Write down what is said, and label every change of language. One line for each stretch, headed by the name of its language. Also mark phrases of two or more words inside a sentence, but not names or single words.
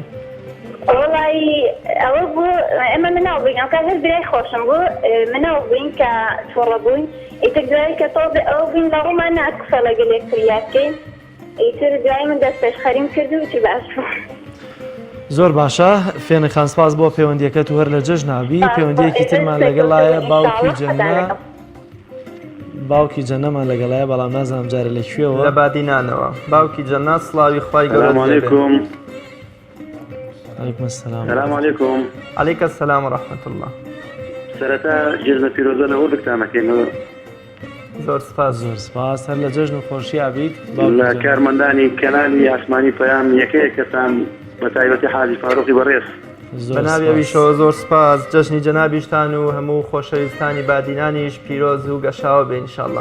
Central Kurdish: وڵی ئەوە بوو ئێمە مناڵ بووین ئەو کات هەر برای خۆشم بوو مناڵ بووین کە تووڕە بووین ئیتر دوایی کە تۆ ئەو بووین لە ڕوومان نات قسە لەگەڵ یەکتر بکەین ئیتر دوایی من دەستپێشخەریم کرد و چ باش بوو زۆر باشە فێنە خانسپاس بۆ پەیوەندیەکەت و هەر لە جەژنابی پەیوەندیەکی ترمان لەگەڵایە باوکی جەنەمان لەگەڵایە بەڵام نازانم جارە لەکوێوە لە بادینانەوە باوکی جەنە سڵاوی خوای
Arabic: السلام عليكم عليكم السلام السلام عليكم عليك السلام ورحمة الله
Central Kurdish: سرەتا جێژنە پیرۆزە لە بۆ دکتانەکەینەوە زۆر سپاس زۆر سپاس هەر لە جەژن و خۆشی ئابیت لە کارمەندانی کەنالی ئاسمانی پەیام یەکەیە کەسان بە تایبەتی حاجی فاروقی بەڕێز بەناویەویشەوە زۆر سپاس جەژنی جەنابیشتان و هەموو خۆشەویستانی بادینانیش پیرۆز و گەشاوە بێ ئینشاءالله